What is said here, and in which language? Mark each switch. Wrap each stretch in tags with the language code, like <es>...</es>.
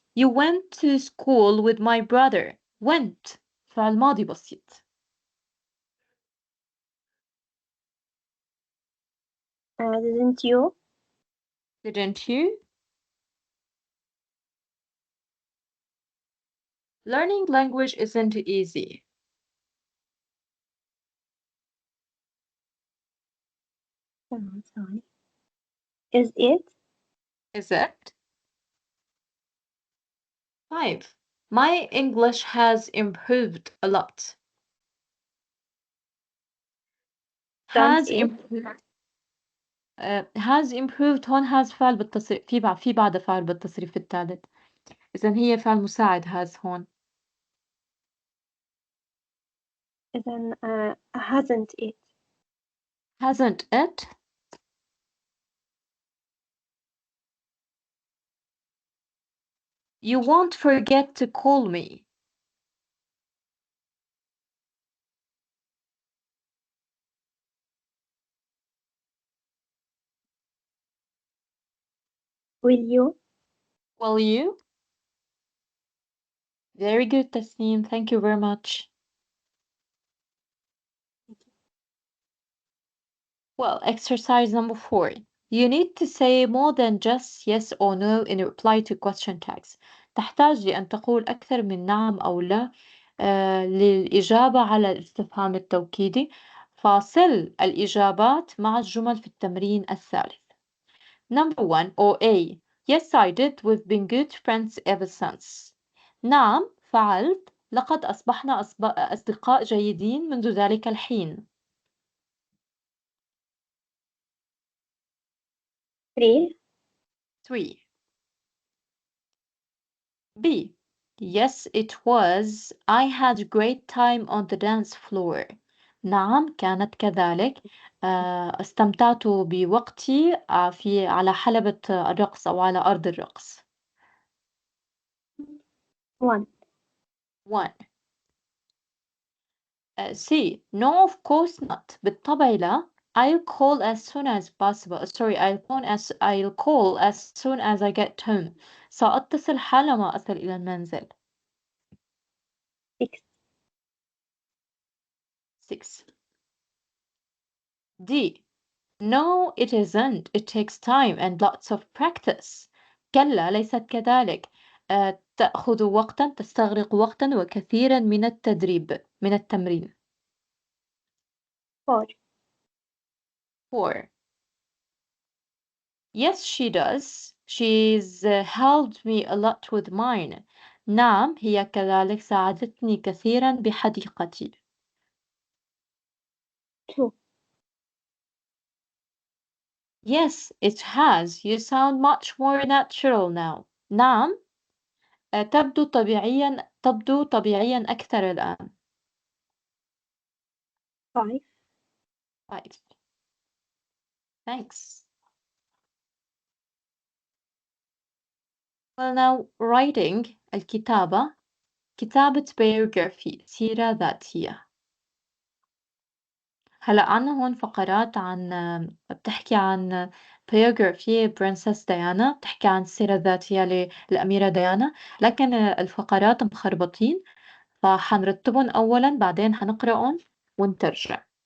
<en>You went to school with my brother.</en> <ar>Went فعل ماضي بسيط.</ar> <en>Didn't you? Didn't you? Learning language isn't easy. Sorry. Is it? Is it? 5. My English has improved a lot. Has improved. Has improved</en> <ar>هون has فعل بالتصريف في بعد فعل بالتصريف الثالث. إذن هي فعل مساعد has هون. إذن</ar> <en>hasn't it? Hasn't it? You won't forget to call me. Will you? Will you? Very good, Tasneem. Thank you very much. Well, exercise number 4. You need to say more than just yes or no in reply to question tags.</en> <ar>تحتاج لأن تقول أكثر من نعم أو لا للإجابة على الاستفهام التوكيدي. فصل الإجابات مع الجمل في التمرين الثالث.</ar> <en>Number 1 or A. Yes, I did. We've been good friends ever since.</en> <ar>نعم فعلت. لقد أصبحنا أصدقاء جيدين منذ ذلك الحين.</ar> <en>3. B. Yes, it was. I had a great time on the dance floor.</en> <ar>نعم كانت كذلك. استمتعت بوقتي على حلبة الرقص أو على أرض الرقص.</ar> <en>1. C. No, of course not.</en> <ar>بالطبع لا.</ar> <en>I'll call as soon as possible. Sorry, I'll call as soon as I get home.</en> <ar>سأتصل حالما أصل إلى المنزل.</ar> <en>6. D. No, it isn't. It takes time and lots of practice.</en> <ar>كلا ليست كذلك. تأخذ وقتا تستغرق وقتا وكثيرا من التمرين.</ar> <en>4. Yes, she does. She's helped me a lot with mine.</en> <ar>نعم هي كذلك ساعدتني كثيرا بحديقتي.</ar> <en>2. Yes, it has. You sound much more natural now.</en> <ar>نعم تبدو طبيعيا أكثر الآن.</ar> <en>5. Thanks. Well, now writing</en> <ar>الكتابة. كتابة biography سيرة ذاتية. هلأ عنا هون فقرات بتحكي عن biography برنسس ديانا، بتحكي عن السيرة الذاتية للأميرة ديانا، لكن الفقرات مخربطين فحنرتبهم أولا بعدين حنقرأهم ونترجع.</ar>